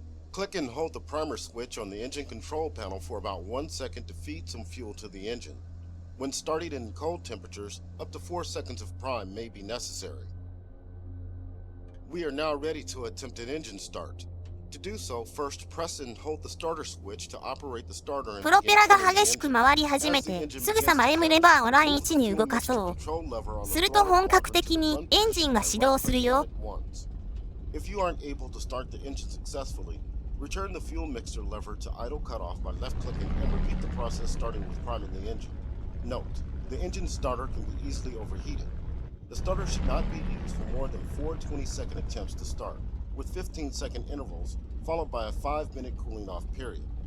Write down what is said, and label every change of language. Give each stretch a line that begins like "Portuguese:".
English: Click and hold the primer switch on the engine control panel for about 1 second to feed some fuel to the engine. When starting in cold temperatures, up to 4 seconds of prime may be necessary. We are now ready to attempt an engine start. To do so, first press and hold the starter switch to operate the starter and
Japanese: プロペラが激しく回り始めて、すぐさま M レバーをライン1に動かそう。すると本格的にエンジンが始動するよ。
English: If you aren't able to start the engine successfully, return the fuel mixer lever to idle cutoff by left-clicking and repeat the process starting with priming the engine. Note, the engine starter can be easily overheated. The starter should not be used for more than 4 20-second attempts to start, with 15-second intervals, followed by a 5-minute cooling off period.